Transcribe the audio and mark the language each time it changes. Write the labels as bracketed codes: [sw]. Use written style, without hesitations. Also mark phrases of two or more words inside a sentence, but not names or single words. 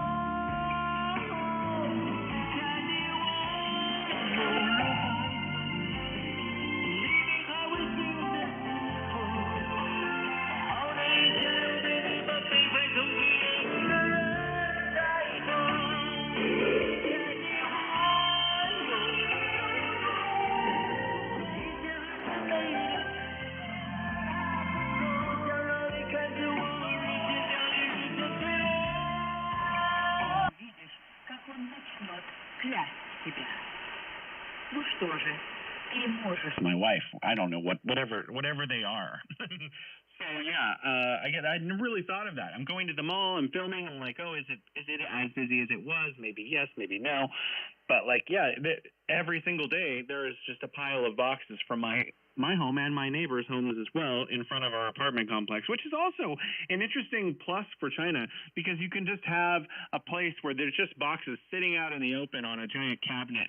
[zh] 在你我犹如海风，黎明还未醒的时候，好的一切又被你把悲哀重新一个人带走。在你我犹如一切还是美丽的时候，不想让你看着我日渐凋零日渐坠落。 [ru] Видишь, как он начнет клясть тебя. Ну что же, ты можешь. [en] My wife, I don't know whatever they are. So yeah, I never really thought of that. I'm going to the mall, I'm filming, I'm like, oh, is it as busy as it was? Maybe yes, maybe no. But like, yeah, every single day there is just a pile of boxes from my home and my neighbors' homes as well in front of our apartment complex, which is also an interesting plus for China because you can just have a place where there's just boxes sitting out in the open on a giant cabinet.